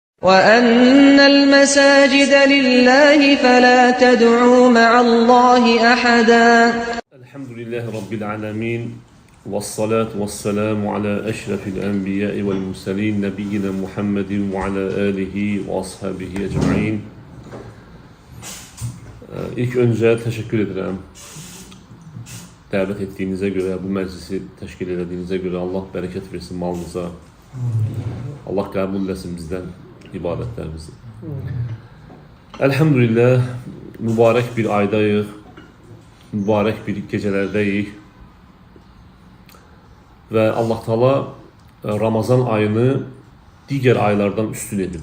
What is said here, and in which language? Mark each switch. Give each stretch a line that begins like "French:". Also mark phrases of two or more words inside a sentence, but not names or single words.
Arabic: وَأَنَّ الْمَسَاجِدَ لِلَّهِ فَلَا تَدْعُوا مَعَ اللَّهِ أَحَدًا. الحمد لله رب العالمين. والصلاة والسلام على أشرف الأنبياء والمرسلين. نبينا محمد وعلى آله وأصحابه أجمعين.
Turkish: İlk önce teşekkür ederim.
Azerbaijani: Dəvət etdiyinizə görə, bu məclisi təşkil edədiyinizə görə Allah bərəkət versin malınıza. Allah qəbul etsin bizdən ibadətlərimizi. Elhamdülillah, mübarək bir aydayıq, mübarək bir gecələrdəyik və Allah Taala Ramazan ayını digər aylardan üstün edib.